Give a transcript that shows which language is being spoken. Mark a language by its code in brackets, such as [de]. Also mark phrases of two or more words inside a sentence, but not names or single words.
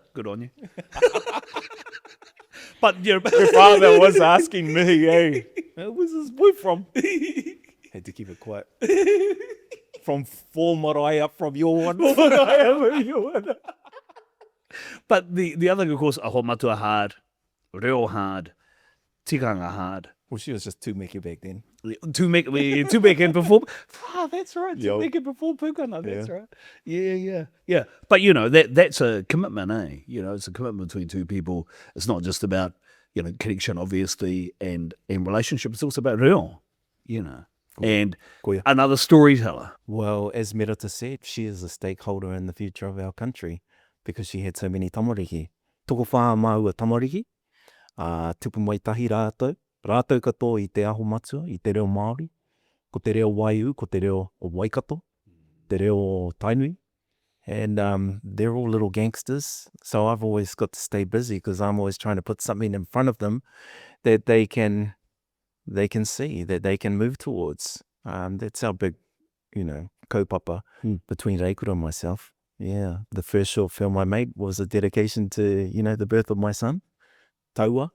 [en] Good on you. But your father was asking me, hey, where's this boy from? Had to keep it quiet. From full marae up from your one. But the other, of course, [mi] aho matua [en] hard, reo hard, tikanga hard. Well, she was just too meki back then. Too meki and perform. That's right. Too meki perform pukana. That's right. Yeah. But that's a commitment, eh? It's a commitment between two people. It's not just about connection, obviously, and relationship. It's also about reo, and another storyteller. Well, as Merata said, she is a stakeholder in the future of our country because she had so many tamariki. [mi] Toko whaa maua tamariki, tupu mai tahi rātou. Rātou katoa I te aho matua, I te reo Māori, ko te reo Waiu, ko te reo o Waikato, te reo o Tainui, [en] And they're all little gangsters. So I've always got to stay busy because I'm always trying to put something in front of them that they can see, that they can move towards. That's our big, kaupapa between Reikura and myself. Yeah, the first short film I made was a dedication to, the birth of my son, Taua.